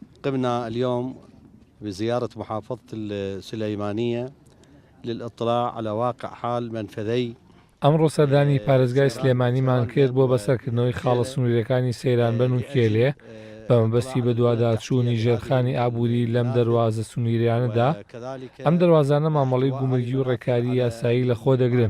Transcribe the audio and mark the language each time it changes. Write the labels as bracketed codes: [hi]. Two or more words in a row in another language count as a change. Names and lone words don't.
[ar] قمنا اليوم بزيارة محافظة السليمانية للاطلاع على واقع حال منفذي [ckb] ئەمڕۆ سەردانی پارێزگای سلێمانیمان کرد بۆ بەسەرکردنەوەی خاڵە سنوورەکانی سەیرانبەن و کێلێ بە مەبەستی بە دوواداچوونی ژێرخانی ئابووری لەم دەواازە سنووریانەدا. ئەم دەواازانە مامەڵەی گومرگی و ڕێکاری یاسایی لە خۆ دەگرن.